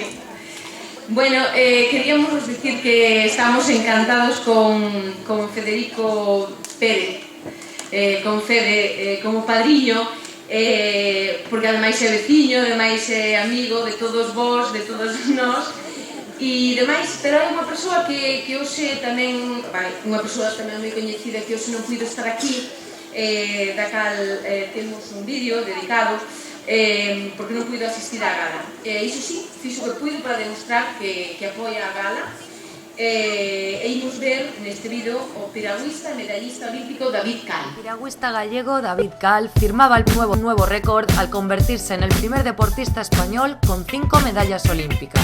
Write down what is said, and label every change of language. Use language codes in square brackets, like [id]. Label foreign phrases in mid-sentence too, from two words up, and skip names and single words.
[gl] Bueno, queríamos dicir que estamos encantados con Federico Pérez, con Fede como padriño, porque ademais é veciño, ademais é amigo de todos vos, de todos nós, e demais, pero hai unha persoa que hoxe tamén, unha persoa tamén moi coñecida que hoxe non puido estar aquí, da cal temos un vídeo dedicado, porque non puido asistir á gala. Iso sí, fixo que puido para demostrar que apoia a gala, e imos ver neste vídeo o piragüista e medallista olímpico David Cal. [es] El piragüista gallego David Cal firmaba el nuevo récord al convertirse en el primer deportista español con 5 medallas olímpicas.